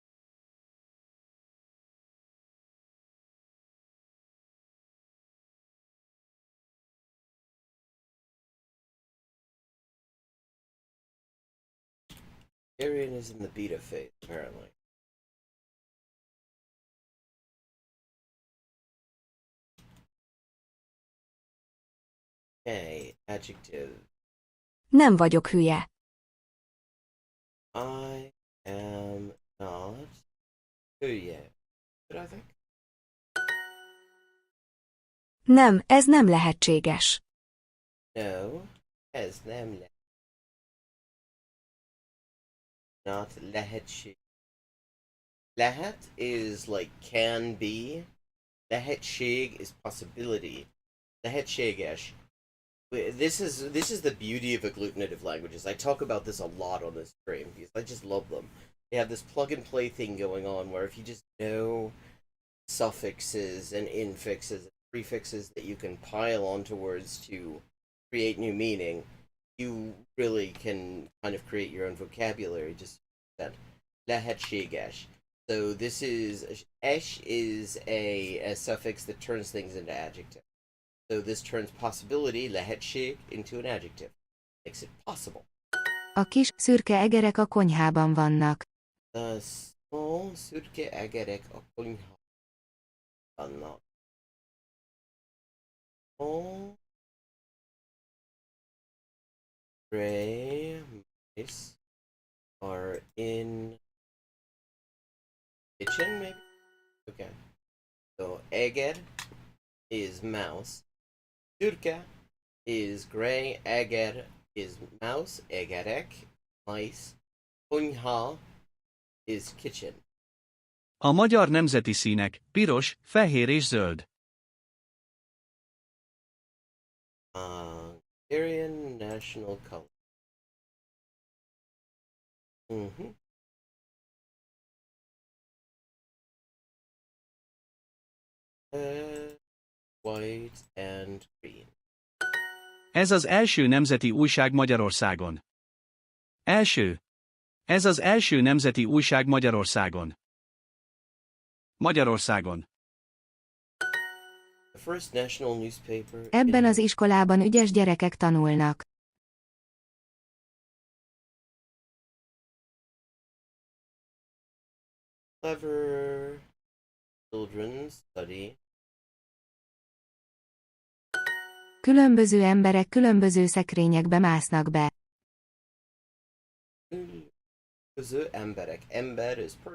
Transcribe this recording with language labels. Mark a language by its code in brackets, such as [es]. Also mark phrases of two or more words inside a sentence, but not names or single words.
[en] Hungarian is in the beta phase, apparently. Okay, adjective. [hu] Nem vagyok hülye. [en] I am not hülye. But I think [hu] Nem, ez nem lehetséges. no, ez nem not lehetség. [en] Lehet is like can be. Lehetség is possibility. [hu] Lehetséges. [en] This is the beauty of agglutinative languages. I talk about this a lot on this stream because I just love them. They have this plug and play thing going on where if you just know suffixes and infixes and prefixes that you can pile onto words to create new meaning, you really can kind of create your own vocabulary. Just that lehetséges. So this is esh is a suffix that turns things into adjective. So this turns possibility, lehetség, into an adjective. Makes it possible. [hu] A kis, szürke egerek a konyhában vannak. [en] The small [hu] szürke egerek a konyhában vannak. [en] Small gray mice are in kitchen, maybe? Okay. So eger is mouse. Szürke is gray, eger is mouse, egerek, mice. Konyha is kitchen. [hu] A magyar nemzeti színek piros, fehér és zöld. [en] Hungarian national color. White and green. [hu] Ez az első nemzeti újság Magyarországon. Első. Ez az első nemzeti újság Magyarországon. Magyarországon. [en] The first national newspaper. [hu] Ebben az iskolában ügyes gyerekek tanulnak. [en] Clever children study. [hu] Különböző emberek különböző szekrényekbe másznak be. Különböző emberek. Ember [en] is person.